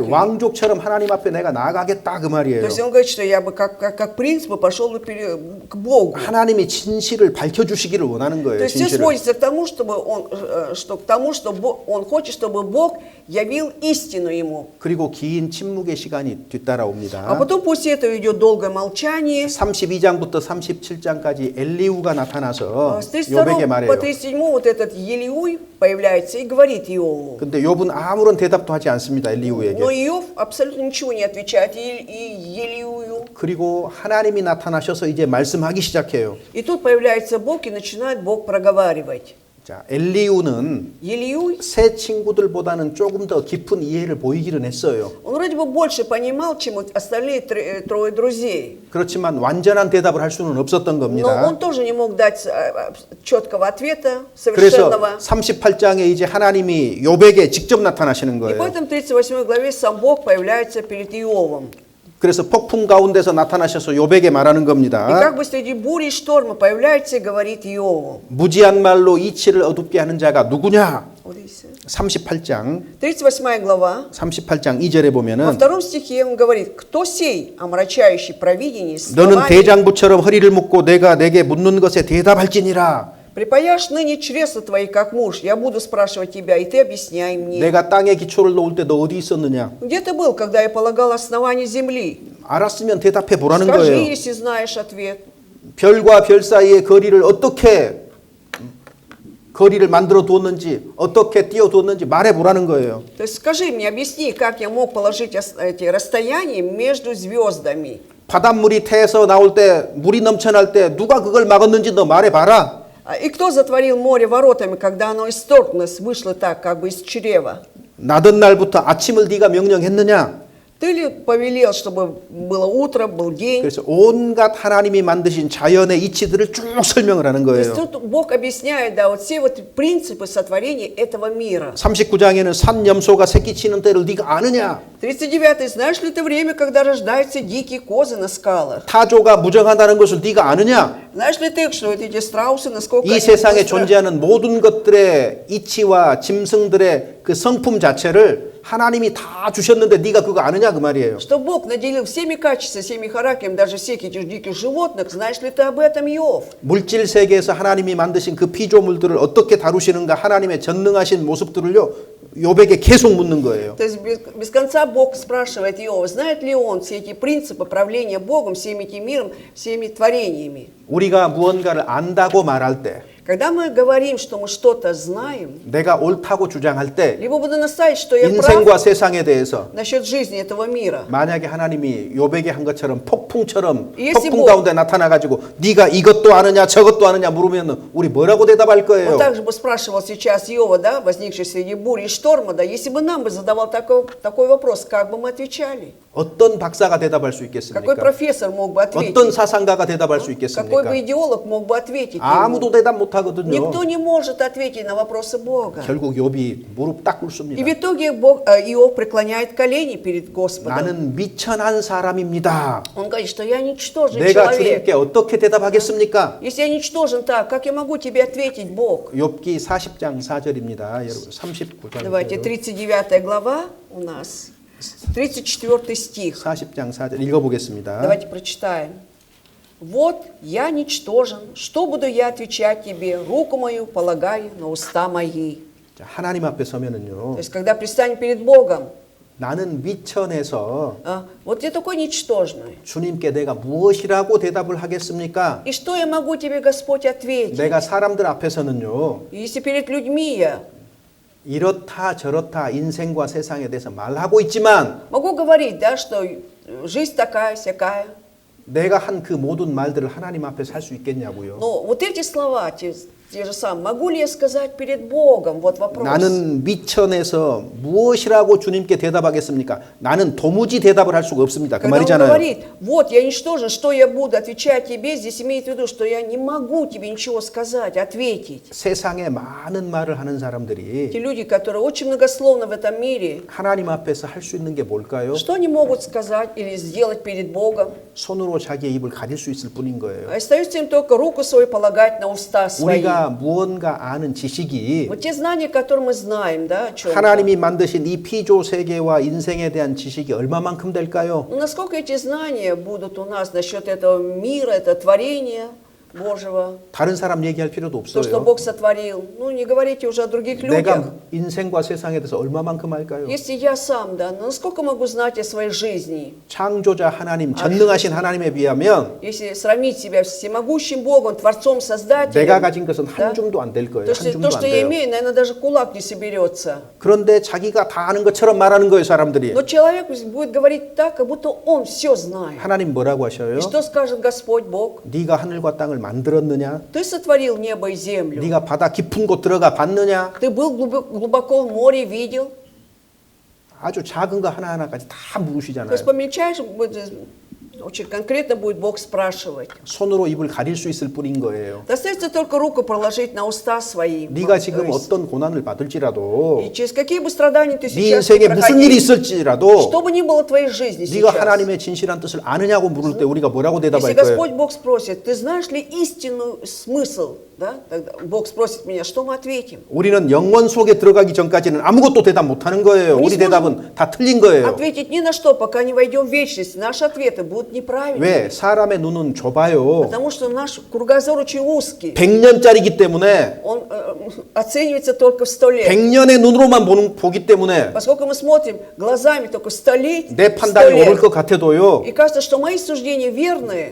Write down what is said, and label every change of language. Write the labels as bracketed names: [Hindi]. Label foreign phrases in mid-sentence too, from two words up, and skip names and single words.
[Korean] 왕족처럼 하나님 앞에 내가 나가겠다 그 [Russian] То [Korean] 말이에요. [Russian] есть он говорит, что я бы как принц бы пошел бы к Богу. [Korean] 하나님이 진실을 밝혀주시기를 원하는 [Russian] То [Korean] 거예요. [Russian] есть все [Korean] 진실을. [Russian] сводится к тому, что он хочет, чтобы Бог явил истину ему. [Korean] 그리고 긴 침묵의 시간이 [Russian] А [Korean] 뒤따라옵니다. [Russian] потом после этого идет долгое молчание. [Korean] 32장부터 37장까지 엘리우가 나타나서 [Russian] С [Korean] 욥에게 32 말해요. [Russian] по 37 вот этот Елиуй появляется и говорит Иову. [Korean] 근데 욥은 아무런 대답도 하지 않습니다. 엘리우에게. [Russian] Но Иов абсолютно ничего не отвечает и Елиую. [Korean] 그리고 하나님이 나타나셔서 이제 말씀하기 시작해요. [Russian] И тут появляется Бог и начинает Бог проговаривать. [Korean] 자, 엘리우는 [Russian] Елиуй, [Korean] 새 친구들보다는 조금 더 깊은 이해를 보이기는 했어요. [Russian] он вроде бы больше понимал, чем вот остальные трое друзей. [Korean] 그렇지만 완전한 대답을 할 수는 없었던 [Russian] Но [Korean] 겁니다. [Russian] он тоже не мог дать четкого ответа, [Korean] 그래서 [Russian] совершенного. [Korean] 38장에 이제 하나님이 욥에게 직접 나타나시는 [Russian] И [Korean] 거예요. [Russian] поэтому в 38 главе сам Бог появляется перед Иовом. [Korean] 그래서 폭풍 가운데서 나타나셔서 욥에게 말하는 [Russian] И [Korean] 겁니다. [Russian] как бы среди бури и шторма появляется и говорит Иову. [Korean] 무지한 말로 이치를 어둡게 하는 자가 누구냐? [English] What did he say? [Korean] 38장 [Russian] 38 глава. [Korean] 38장 2절에 [Russian] Во [Korean] 보면은 [Russian] втором стихе он говорит: «Кто сей, омрачающий провидение [Korean] 너는 [Russian] словами, [Korean] 대장부처럼 허리를 묶고 내가 내게 묻는 것에 대답할지니라. [Russian] припаяшь ныне чресла твои, как муж, я буду спрашивать тебя, и ты объясняй мне». [Korean] 내가 땅에 기초를 놓을 때 너 어디 있었느냐? [Russian] Где ты был, когда я полагал основание земли? [Korean] 알았으면 대답해 보라는 [Russian] Скажи, [Korean] 거예요. [Russian] если знаешь ответ. [Korean] 별과 별 사이의 거리를 어떻게 거리를 만들어 두었는지 어떻게 띄워 두었는지 말해 보라는 거예요. [Russian] То есть скажи мне, объясни, как я мог положить эти расстояния между звездами. [Korean] 바닷물이 태에서 나올 때 물이 넘쳐날 때 누가 그걸 막았는지 너 말해 봐라. [Russian] И кто затворил море воротами, когда оно исторгнулось, вышло так, как бы из чрева? [Korean] 나던 날부터 아침을 네가 명령했느냐? [Russian] Ты ли повелел, чтобы было утро, был день? [Korean] 그래서 온갖 하나님이 만드신 자연의 이치들을 쭉 설명을 하는 [Russian] То есть [Korean] 거예요. [Russian] тут Бог объясняет, да, вот все вот принципы сотворения этого мира. [Korean] 39장에는 산 염소가 새끼 치는 때를 네가 아느냐? [Russian] 39. Знаешь ли ты время, когда рождаются дикие козы на скалах? [Korean] 타조가 무정하다는 것을 네가 아느냐? [Russian] Знаешь ли ты, что вот эти страусы, насколько [Korean] 이 [Russian] они [Korean] 세상에 [Russian] быстро- [Korean] 존재하는 모든 것들의 이치와 짐승들의 그 성품 자체를 하나님이 다 주셨는데 네가 그거 아느냐 그 말이에요. [Russian] Что Бог наделил всеми качествами, всеми характерами, даже всех этих диких животных. Знаешь ли ты об этом, Иов? [Korean] 물질 세계에서 하나님이 만드신 그 피조물들을 어떻게 다루시는가 하나님의 전능하신 모습들을요 욥에게 계속 묻는 거예요. [Russian] То есть без конца Бог спрашивает Иова, знает ли он все эти принципы правления Богом, всем этим миром, всеми творениями. [Korean] 우리가 무언가를 안다고 말할 때 [Russian] Когда мы говорим, что мы что-то знаем, [Korean] 내가 옳다고 주장할 때 [Russian] либо буду настаивать, что я прав [Korean] 인생과 세상에 대해서 [Russian] насчет жизни этого мира. [Korean] 만약에 하나님이 욥에게 한 것처럼 폭풍처럼 예시 폭풍 뭐- 가운데 나타나 가지고 네가 이것도 아느냐 저것도 아느냐 물으면 우리 뭐라고 대답할 [Russian] Он [Korean] 거예요? [Russian] также бы спрашивал сейчас Иова, да, возникший среди бури и шторма, да, если бы нам бы задавал такой вопрос, как бы мы отвечали? [Korean] 어떤 박사가 대답할 수 [Russian] Какой [Korean] 있겠습니까? [Russian] профессор мог бы ответить? [Korean] 어떤 사상가가 대답할 수 [Russian] Какой [Korean] 있겠습니까? [Russian] бы идеолог мог бы ответить? ему? [Korean] 아무도 대답 못 하거든요. [Russian] Никто не может ответить на вопросы Бога. [Korean] 결국 욥이 무릎 딱 [Russian] И [Korean] 꿇습니다. [Russian] в итоге Иов преклоняет колени перед Господом. [Korean] 나는 미천한 사람입니다. [Russian] Он говорит, что я ничтожный [Korean] 내가 [Russian] человек. [Korean] 주님께 어떻게 대답하겠습니까? [Russian] Если я ничтожен так, как я могу тебе ответить, Бог? [Korean] 욥기 40장 4절입니다. 여러분 39장. [Russian] Давайте, 39 глава у нас. 34 стих. [Korean] 40장 4절 읽어보겠습니다. [Russian] Давайте прочитаем. «Вот я ничтожен, что буду я отвечать тебе, руку мою полагай на уста мои». [Korean] 자, 하나님 앞에 서면은요. [Russian] То есть, когда предстанем перед Богом, [Korean] 나는 미천해서 [Russian] вот я такой ничтожный. [Korean] 주님께 내가 무엇이라고 대답을 하겠습니까? [Russian] И что я могу тебе, Господь, ответить? [Korean] 내가 사람들 앞에서는요. [Russian] Если перед людьми я [Korean] 이렇다 저렇다 인생과 세상에 대해서 말하고 있지만 [Russian] могу говорить, да, что жизнь такая, сякая. [Korean] 내가 한 그 모든 말들을 하나님 앞에서 할 수 있겠냐고요. [Russian] Но вот эти слова, те же самые, могу ли я сказать перед Богом? Вот вопрос. [Korean] 나는 미천에서 무엇이라고 주님께 대답하겠습니까? 나는 도무지 대답을 할 수가 없습니다. 그 [Russian] Когда он [Korean] 말이잖아요. [Russian] говорит, вот я ничтожен, что я буду отвечать тебе, здесь имеет в виду, что я не могу тебе ничего сказать, ответить. [Korean] 세상에 많은 말을 하는 [Russian] Те [Korean] 사람들이 [Russian] люди, которые очень многословны в этом мире, [Korean] 하나님 앞에서 할 수 있는 게 뭘까요? [Russian] что они могут сказать или сделать перед Богом? [Korean] 손으로 자기의 입을 가릴 수 있을 뿐인 거예요. [Russian] Остается им только руку свою полагать на уста свои. [Korean] 우리가 무언가 아는 지식이 [Russian] Вот те знания, которые мы знаем, да, о чем-то. [Korean] 하나님이 만드신 이 피조 세계와 인생에 대한 지식이 얼마만큼 될까요? [Russian] Ну, насколько эти знания будут у нас насчет этого мира, это творения Божьего, [Korean] 다른 사람 얘기할 필요도 [Russian] то, что [Korean] 없어요. [Russian] Бог сотворил. Ну, не говорите уже о других людях. [Korean] 내가 인생과 세상에 대해서 얼마만큼 할까요? [Russian] Если я сам, да, ну, насколько могу знать о своей жизни? [Korean] 창조자 하나님, 전능하신 하나님에 비하면 [Russian] Если сравнить себя с всемогущим Богом, Творцом, Создателем, [Korean] 내가 가진 것은 한 [Russian] Да. [Korean] 줌도 안 될 거예요. [Russian] то, [Korean] 한 [Russian] что, [Korean] 줌도 안 [Russian] что я [Korean] 돼요. [Russian] имею, наверное, даже кулак не соберется. [Korean] 그런데 자기가 다 아는 것처럼 말하는 거예요, 사람들이. [Russian] Но человек будет говорить так, как будто он все знает. [Korean] 하나님 뭐라고 하셔요? [Russian] И что скажет Господь Бог? [Korean] 네가 하늘과 땅을 만들었느냐? [Russian] Ты сотворил небо и землю. [Korean] 네가 바다 깊은 곳 들어가 봤느냐? [Russian] Ты был глубоко в море, видел? [Korean] 아주 작은 거 하나하나까지 다 [Russian] То [Korean] 물으시잖아요. [Russian] есть по мельчайшим Очень конкретно будет Бог спрашивать. [Korean] 손으로 입을 가릴 수 있을 뿐인 거예요. [Russian] Достаточно только руку положить на уста свои. [Korean] 네가 지금 어떤 고난을 받을지라도 [Russian] И через какие бы страдания ты [Korean] 네 [Russian] сейчас не [Korean] 인생에 무슨 일이 [Russian] проходил, [Korean] 있을지라도 [Russian] что бы ни было в твоей жизни [Korean] 네가 [Russian] сейчас, [Korean] 하나님의 진실한 뜻을 아느냐고 물을 때 우리가 뭐라고 [Russian] если [Korean] 대답할 [Russian] Господь [Korean] 거예요? [Russian] Бог спросит, ты знаешь ли истинный смысл, да? Тогда Бог спросит меня, что мы ответим? [Korean] 우리는 영원 속에 들어가기 전까지는 아무것도 대답 못하는 거예요. 우리 대답은 다 틀린 거예요. [Russian] Ответить ни на что, пока не войдем в вечность. Наши ответы будут неправильными. [Korean] 왜? 사람의 눈은 좁아요. [Russian] Потому что наш кругозор очень узкий. [Korean] 100년짜리기 때문에 [Russian] Он оценивается только в 100 лет. [Korean] 100년의 눈으로만 보기 때문에 [Russian] Поскольку мы смотрим глазами только 100 лет, [Korean] 내 100 판단이 옳을 [Russian] лет, [Korean] 것 같아도요. [Russian] и кажется, что мои суждения верные,